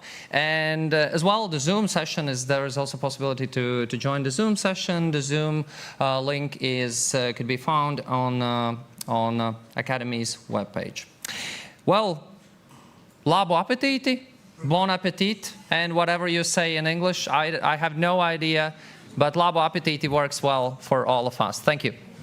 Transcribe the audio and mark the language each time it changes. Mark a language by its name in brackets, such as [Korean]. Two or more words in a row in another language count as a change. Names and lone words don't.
[English] And as well, the Zoom session there is also possibility to join the Zoom session. The Zoom link could be found on Academy's webpage. Well, [Latvian] Labu apetīti, [French] bon appetit, [English] and whatever you say in English, I have no idea, but [Latvian] labu apetīti [English] works well for all of us. Thank you.